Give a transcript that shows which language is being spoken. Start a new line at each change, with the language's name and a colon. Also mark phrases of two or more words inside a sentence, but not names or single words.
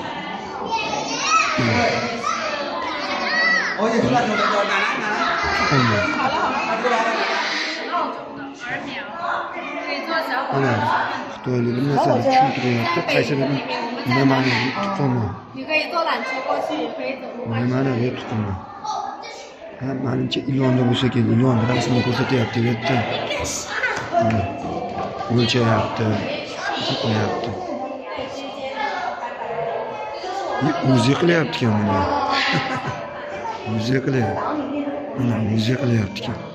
Uzbek: Ana, Xitoylik narsa tushuntiryapti. Qaysi biri nimani tutqunmi?
Chinese: 你可以坐缆车过去，也可以走路过去。
Uzbek: Nimani deb tutqunmi? Ha, menimcha ilonda bo'lsa kerak. Ilon rasmini ko'rsatyapti bu yerda. O'lchayapti. Qo'yapti. O'zi qilyapti-ku buni. O'zi qilyapti. Mana o'zi qilyapti-ku.